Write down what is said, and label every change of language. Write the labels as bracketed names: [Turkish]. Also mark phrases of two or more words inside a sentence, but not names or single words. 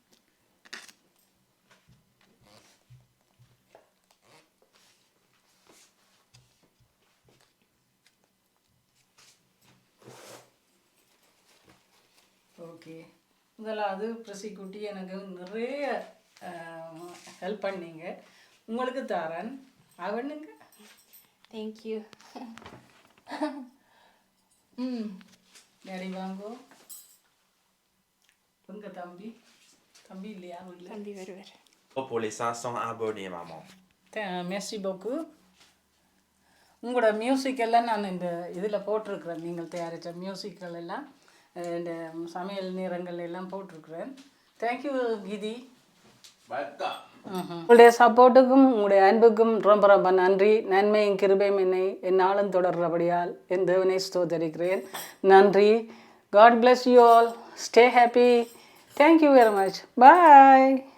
[Tamil] ஓகே, முதலாவது பிரசிக்குட்டி எனக்கு நிறைய ஹெல்ப் பண்ணீங்க, உங்களுக்கு தரேன். அவனுங்க தேங்க்யூ. டேடி வாங்கோ. உங்கள் தம்பி இல்லையா? இல்லை, தம்பி வருவார். [French] Pour les 500 abonnés, maman. merci beaucoup. [Tamil] உங்களோட மியூசிக் எல்லாம் நான் இந்த இதில் போட்டிருக்கிறேன். நீங்கள் தயாரித்த மியூசிக்கள் எல்லாம் இந்த சமையல் நேரங்கள் எல்லாம் போட்டிருக்கிறேன். தேங்க்யூ கீதி. உங்களுடைய சப்போர்ட்டுக்கும் உங்களுடைய அன்புக்கும் ரொம்ப ரொம்ப நன்றி. நன்மையும் கிருபையும் என்னை என்னாலும் தொடர்றபடியால் என் தேவனை ஸ்தோத்தரிக்கிறேன். நன்றி. [English] God bless you all. Stay happy. Thank you very much. Bye.